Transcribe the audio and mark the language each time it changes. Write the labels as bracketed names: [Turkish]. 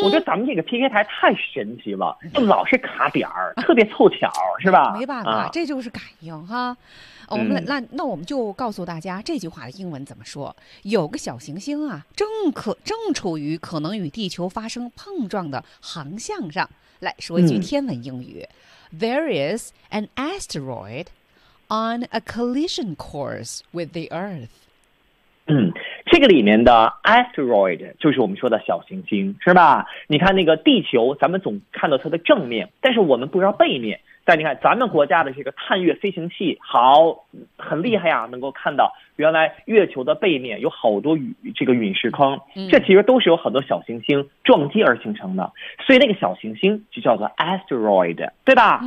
[Chinese] 我觉得咱们这个 PK 台太神奇了，就老是卡点儿、嗯、特别凑巧是吧，没办法、啊、这就是感应哈。我们那、嗯、那我们就告诉大家这句话的英文怎么说，有个小行星啊正处于可能与地球发生碰撞的航向上，来说一句天文英语、嗯、 [English] There is an asteroid on a collision course with the Earth。 [Chinese] 嗯，这个里面的 asteroid 就是我们说的小行星是吧，你看那个地球咱们总看到它的正面，但是我们不知道背面，但你看咱们国家的这个探月飞行器好很厉害啊，能够看到原来月球的背面有好多这个陨石坑，这其实都是有很多小行星撞击而形成的，所以那个小行星就叫做 asteroid 对吧。